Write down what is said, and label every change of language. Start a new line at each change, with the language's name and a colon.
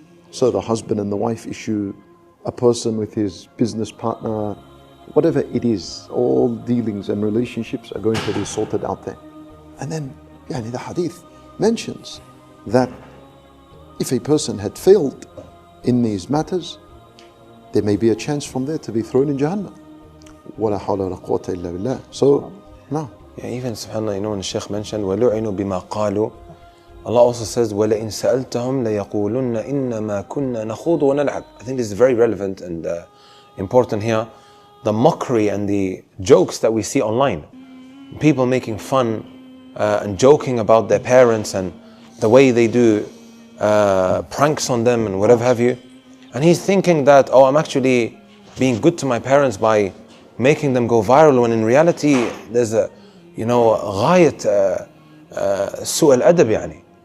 English: So the husband and the wife issue, a person with his business partner, whatever it is, all dealings and relationships are going to be sorted out there. And then the hadith mentions that if a person had failed in these matters, there may be a chance from there to be thrown in Jahannam.
Arabic: وَلَا حَوْلَ وَلَا قُوَّةَ إِلَّا بِاللَّهِ.
English: So, no. Even subhanAllah, when the Shaykh mentioned,
Arabic: وَلُعِنُوا بِمَا قَالُوا,
English: Allah also says,
Arabic: وَلَئِن سَأَلْتَهُمْ لَيَقُولُنَّ إِنَّمَا كُنَّا نَخُوضُ وَنَلْعَبُ.
English: I think this is very relevant and important here. The mockery and the jokes that we see online. People making fun and joking about their parents and the way they do pranks on them and whatever have you. And he's thinking that, I'm actually being good to my parents by making them go viral, when in reality there's a
Arabic: غاية سوء الأدب.